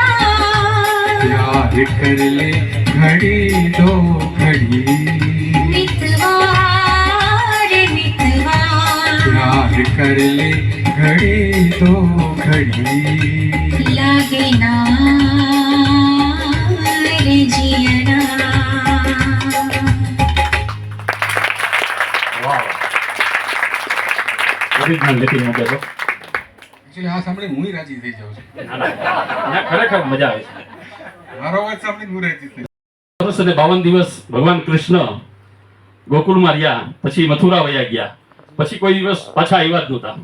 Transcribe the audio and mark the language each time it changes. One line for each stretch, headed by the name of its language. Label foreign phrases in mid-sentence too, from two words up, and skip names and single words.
Hindi: प्यार कर ले, घड़ी दो घड़ी। मितवा रे मितवा। प्यार कर ले, घड़ी दो घड़ी। लागे ना रे जियरा।
Gujarati: ઓરિજિનલ નથી મૂકે તો એકચ્યુઅલી આ સાંભળીને હું રાજી થઈ જાઉં છું. ના ખરેખર મજા આવે છે. મારો અવાજ સાંભળીને હું રાજી થઈ વર્ષ અને 52 દિવસ ભગવાન કૃષ્ણ ગોકુળમાં રહ્યા, પછી મથુરા વયા ગયા, પછી કોઈ દિવસ પાછા આવ્યા જ નહોતા.